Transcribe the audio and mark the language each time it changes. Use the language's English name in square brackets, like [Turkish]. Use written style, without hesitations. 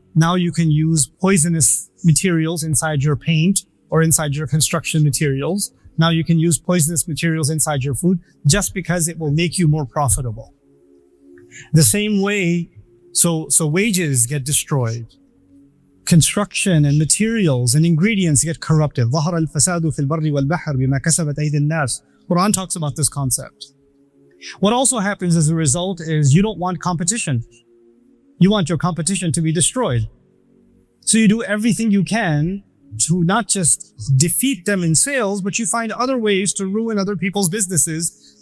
[English] Now you can use poisonous materials inside your paint or inside your construction materials. Now you can use poisonous materials inside your food just because it will make you more profitable. The same way, so wages get destroyed. Construction and materials and ingredients get corrupted. [Arabic] ظهر الفساد في البر والبحر بما كسبت أيدي الناس [English] Quran talks about this concept. What also happens as a result is you don't want competition. You want your competition to be destroyed. So you do everything you can to not just defeat them in sales, but you find other ways to ruin other people's businesses.